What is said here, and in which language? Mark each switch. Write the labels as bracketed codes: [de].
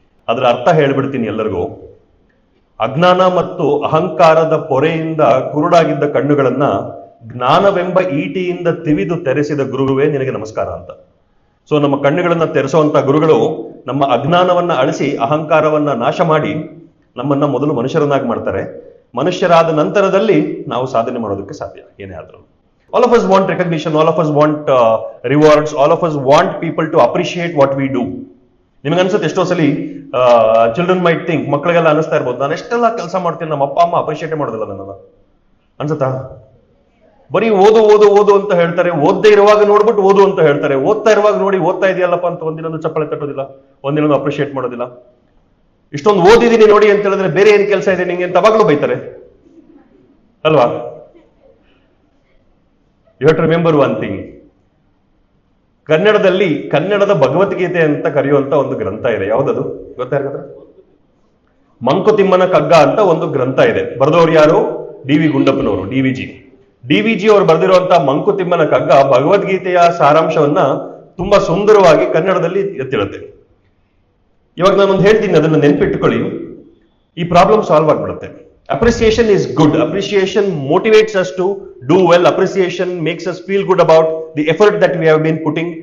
[kn] ಅದರ ಅರ್ಥ ಹೇಳ್ಬಿಡ್ತೀನಿ ಎಲ್ಲರಿಗೂ. ಅಜ್ಞಾನ ಮತ್ತು ಅಹಂಕಾರದ ಪೊರೆಯಿಂದ ಕುರುಡಾಗಿದ್ದ ಕಣ್ಣುಗಳನ್ನ ಜ್ಞಾನವೆಂಬ ಈಟಿಯಿಂದ ತಿವಿದು ತೆರೆಸಿದ ಗುರುವೇ ನಿನಗೆ ನಮಸ್ಕಾರ ಅಂತ. ಸೊ ನಮ್ಮ ಕಣ್ಣುಗಳನ್ನ ತೆರೆಸುವಂತ ಗುರುಗಳು ನಮ್ಮ ಅಜ್ಞಾನವನ್ನ ಅಳಿಸಿ ಅಹಂಕಾರವನ್ನ ನಾಶ ಮಾಡಿ ನಮ್ಮನ್ನ ಮೊದಲು ಮನುಷ್ಯರನ್ನಾಗಿ ಮಾಡ್ತಾರೆ. ಮನುಷ್ಯರಾದ ನಂತರದಲ್ಲಿ ನಾವು ಸಾಧನೆ ಮಾಡೋದಕ್ಕೆ ಸಾಧ್ಯ ಏನೇ ಆದ್ರೂ. [en] All of us want recognition, all of us want rewards, all of us want people to appreciate what we do. [kn] ನಿಮಗೆ ಅನ್ಸುತ್ತೆ ಎಷ್ಟೋ ಸಲಿ [en] children might think, [kn] ಮಕ್ಕಳಿಗೆಲ್ಲ ಅನಿಸ್ತಾ ಇರ್ಬೋದು, ನಾನು ಎಷ್ಟೆಲ್ಲ ಕೆಲಸ ಮಾಡ್ತೀನಿ, ನಮ್ಮ ಅಪ್ಪ ಅಮ್ಮ ಅಪ್ರಿಷಿಯೇಟ್ ಮಾಡೋದಿಲ್ಲ ನನ್ನನ್ನು ಅನ್ಸುತ್ತಾ? ಬರೀ ಓದು ಓದು ಓದು ಅಂತ ಹೇಳ್ತಾರೆ, ಓದದೇ ಇರುವಾಗ ನೋಡ್ಬಿಟ್ಟು ಓದು ಅಂತ ಹೇಳ್ತಾರೆ, ಓದ್ತಾ ಇರುವಾಗ ನೋಡಿ ಓದ್ತಾ ಇದೆಯಲ್ಲಪ್ಪ ಅಂತ ಒಂದಿನೊಂದು ಚಪ್ಪಳೆ ತಟ್ಟೋದಿಲ್ಲ, ಒಂದಿನೊಂದು ಅಪ್ರಿಷಿಯೇಟ್ ಮಾಡೋದಿಲ್ಲ. ಇಷ್ಟೊಂದು ಓದಿದ್ದೀನಿ ನೋಡಿ ಅಂತ ಹೇಳಿದ್ರೆ ಬೇರೆ ಏನು ಕೆಲಸ ಇದೆ ನಿಂಗೆ ಅಂತ ಅವಾಗಲೂ ಬೈತಾರೆ ಅಲ್ವಾ? [en] You have to remember one thing. [kn] ಕನ್ನಡದಲ್ಲಿ ಕನ್ನಡದ ಭಗವದ್ಗೀತೆ ಅಂತ ಕರೆಯುವಂತ ಒಂದು ಗ್ರಂಥ ಇದೆ. ಯಾವ್ದದು ಗೊತ್ತಾ ಯಾರಿಗಾದ್ರೆ? ಮಂಕುತಿಮ್ಮನ ಕಗ್ಗ ಅಂತ ಒಂದು ಗ್ರಂಥ ಇದೆ. ಬರೆದವ್ರು ಯಾರು? ಡಿ.ವಿ. ಗುಂಡಪ್ಪನವರು, ಡಿ.ವಿ.ಜಿ. ಅವರು ಬರೆದಿರುವಂತ ಮಂಕುತಿಮ್ಮನ ಕಗ್ಗ ಭಗವದ್ಗೀತೆಯ ಸಾರಾಂಶವನ್ನ ತುಂಬಾ ಸುಂದರವಾಗಿ ಕನ್ನಡದಲ್ಲಿ ಎತ್ತಿಡುತ್ತೆ. ಇವಾಗ ನಾನೊಂದು ಹೇಳ್ತೀನಿ, ಅದನ್ನ ನೆನ್ಪಿಟ್ಟುಕೊಳ್ಳಿ, ಈ ಪ್ರಾಬ್ಲಮ್ ಸಾಲ್ವ್ ಆಗ್ಬಿಡುತ್ತೆ. [en] Appreciation is good. Appreciation motivates us to do well. Appreciation makes us feel good about the effort that we have been putting.